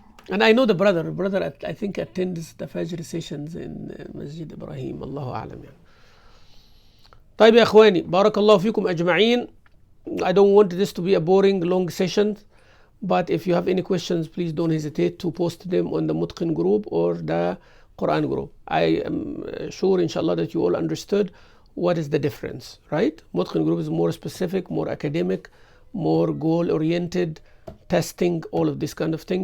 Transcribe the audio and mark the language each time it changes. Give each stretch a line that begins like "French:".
English: And I know the brother I think attends the Fajr sessions in Masjid Ibrahim.
Arabic: الله أعلم يعني. طيب يا إخواني بارك الله فيكم أجمعين.
English: I don't want this to be a boring long session. But if you have any questions, please don't hesitate to post them on the Mutqin group or the Quran group. I am sure, inshallah, that you all understood what is the difference, right? Mutqin group is more specific, more academic, more goal-oriented, testing, all of this kind of thing.